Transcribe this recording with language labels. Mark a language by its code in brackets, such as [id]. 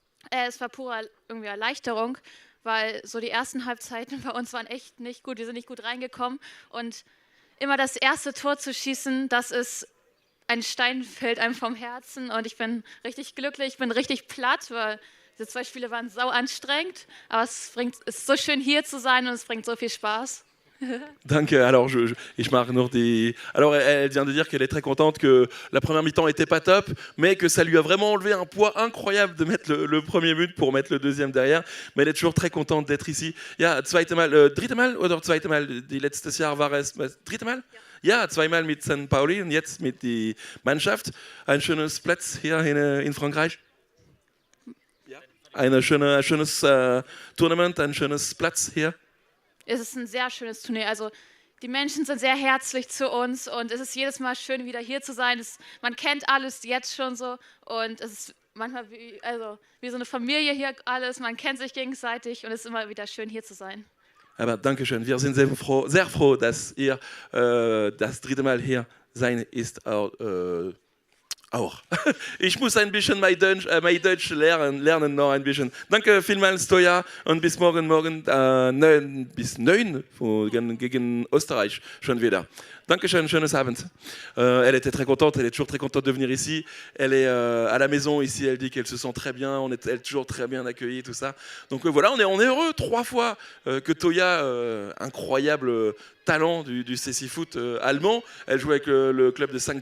[de] Es war pure irgendwie Erleichterung, weil so die ersten Halbzeiten bei uns waren echt nicht gut. Wir sind nicht gut reingekommen und immer das erste Tor zu schießen, das ist ein Stein fällt einem vom Herzen und ich bin richtig glücklich, ich bin richtig platt, weil diese 2 Spiele waren sau anstrengend, aber es ist so schön hier zu sein und es bringt so viel Spaß. Danke. [fr] Alors, [de] ich mache noch des. [fr] Alors, elle vient de dire qu'elle est très contente que la première mi-temps était pas top, mais que ça lui a vraiment enlevé un poids incroyable de mettre le premier but pour mettre le deuxième derrière. Mais elle est toujours très contente d'être ici. [de] Ja, dritte Mal oder zweite Mal die letztes Jahr war es dritte Mal? Ja, zweimal mit St. Pauli und jetzt mit der Mannschaft. Ein schönes Platz hier in Frankreich. Ein schönes Tournament, ein schönes Platz hier. Es ist ein sehr schönes Turnier. Also die Menschen sind sehr herzlich zu uns und es ist jedes Mal schön, wieder hier zu sein. Man kennt alles jetzt schon so und es ist manchmal wie so eine Familie hier alles. Man kennt sich gegenseitig und es ist immer wieder schön, hier zu sein. Aber danke schön. Wir sind sehr froh, dass ihr das dritte Mal hier sein ist. Auch. Ich muss ein bisschen mein Deutsch lernen noch ein bisschen. Danke vielmals, Toya, und bis morgen bis 9 gegen Österreich schon wieder. Dankeschön, schönes Abend. [fr] Elle était très contente, elle est toujours très contente de venir ici. Elle est à la maison ici, elle dit qu'elle se sent très bien, elle est toujours très bien accueillie, tout ça. Donc voilà, on est heureux 3 fois que Toya, incroyable talent du CC Foot allemand, elle joue avec le club de St.